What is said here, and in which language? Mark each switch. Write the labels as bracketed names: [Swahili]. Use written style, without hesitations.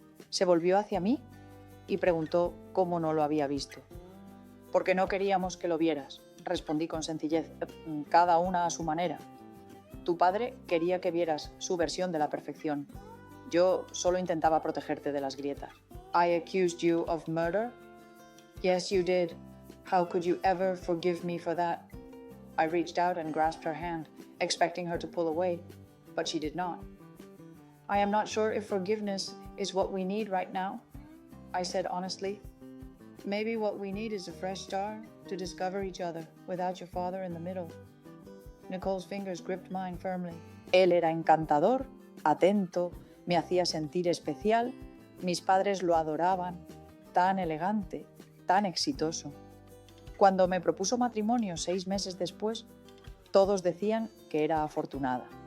[Spanish] Se volvió hacia mí y preguntó cómo no lo había visto. «Porque no queríamos que lo vieras», respondí con sencillez, «cada una a su manera. Tu padre quería que vieras su versión de la perfección. Yo solo intentaba protegerte de las grietas». [English] «I accused you of murder?» «Yes, you did. How could you ever forgive me for that?» I reached out and grasped her hand, expecting her to pull away, but she did not. «I am not sure if forgiveness is what we need right now», I said honestly. «Maybe what we need is a fresh start to discover each other without your father in the middle». Nicole's fingers gripped mine firmly. [Spanish] Él era encantador, atento, me hacía sentir especial. Mis padres lo adoraban, tan elegante, tan exitoso. Cuando me propuso matrimonio 6 meses después, todos decían que era afortunada.